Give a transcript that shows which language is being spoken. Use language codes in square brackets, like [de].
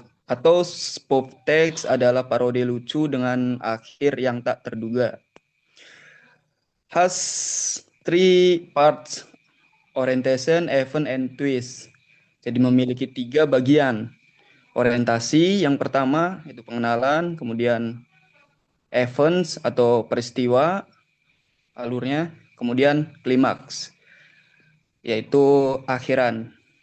[id] Atau spoof text adalah parodi lucu dengan akhir yang tak terduga. [en] Has three parts: orientation, event, and twist. [id] Jadi memiliki 3 bagian. Orientasi yang pertama itu pengenalan, kemudian events atau peristiwa alurnya, kemudian klimaks yaitu akhiran.